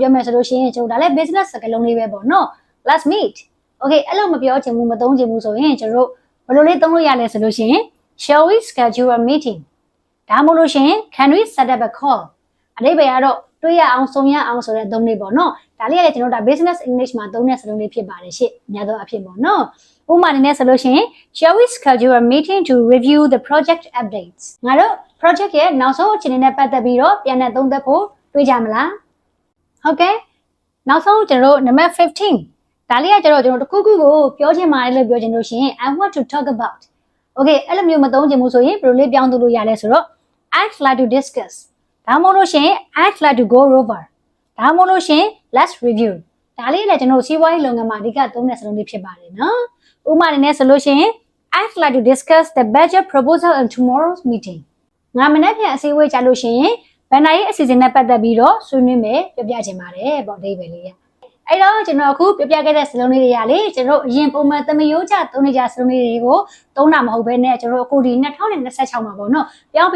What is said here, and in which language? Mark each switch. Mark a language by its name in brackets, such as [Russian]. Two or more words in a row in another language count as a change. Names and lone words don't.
[Burmese] ပြောမယ်ဆိုလို့ရှိရင်ကျွန်တော်ဒါလည်း business စကားလုံးလေးပဲပေါ့နော် [English] let's meet Okay [Burmese] အဲ့လိုမပြောချင်ဘူးမသုံးချင်ဘူးဆိုရင်ကျွန်တော်တို့ဘယ်လိုလေးသုံးလို့ရလဲဆိုလို့ရှိရင် [English] shall we schedule a meeting [Burmese] ဒါမှမဟုတ်လို့ရှိရင် [English] can we set up a call [Burmese] အဓိပ္ပာယ်ကတော့တွေ့ရအောင်ဆုံရအောင်ဆိုတဲ့အသုံးလေးပေါ့နော်ဒါလေးကလည်းကျွန်တော်တို့ဒါ [English] business English [Burmese] မှာသုံးတဲ့စကားလုံးလေးဖြစ်ပါတယ်ရှင့်အများသောအဖြစ်ပေါ့နော်ဥပမာအနေနဲ့ဆိုလို့ရှိရင် [English] shall we schedule a meeting to review the project updates [Burmese] ငါတို့ project ရဲ့နောက်ဆုံးအခြေအနေနဲ့ပတ်သက်ပြီးတော့ပြန်လည်သုံးသပ်ဖို့တွေ့ကြမ လားဟုတ်ကဲ့နောက်ဆုံးကျွန်တော်တို့ number 15ဒါလေးကကျွန်တော်တခုခုကိုပြောချင်ပါတယ်လို့ပြောချင်လို့ရှိရင် [English] I want to talk about Okay [Burmese] အဲ့လိုမျိုးမသုံးချင်ဘူးဆိုရင်ဘယ်လိုလေးပြောင်းသုံးလို့ရလဲဆိုတော့ [English] I'd like to discuss [Burmese] ဒါမှမဟုတ်လို့ရှိရင် [English] I'd like to go over [Burmese] ဒါမှမဟုတ်လို့ရှိရင် [English] let's review [Burmese] ဒါလေးလည်းကျွန်တော်စီးပွားရေးလုပ်ငန်းမှာအဓိကသုံးတဲ့စကားလုံးလေးဖြစ်ပါတယ်နော်ဥပမာအနေနဲ့ဆိုလို့ရှိရင် [English] I'd like to discuss the budget proposal in tomorrow's meeting [Burmese] ငါမနေ့ပြန်အစည်းအဝေးကြလို့ရှိရင်ဘန်နာရေးအစီအစဉ်နဲ့ပတ်သက်ပြီးတော့ဆွေးနွေးမယ်ပြပြချင်ပါတယ်ပေါ့အဓိပ္ပာယ်လေးရအဲ့တော့ကျွန်တော်အခုပြပြခဲ့တဲ့စလုံးလေးတွေကလေကျွန်တော်အရင်ပုံမှန်သမယိုးကြသုံးနေကြစလုံးလေးတွေကိုသုံးတာမဟုတ်ဘဲနဲ့ကျွန်တော်အခုဒီ2026မှာပေါ့နော်ပြောင်းပြီး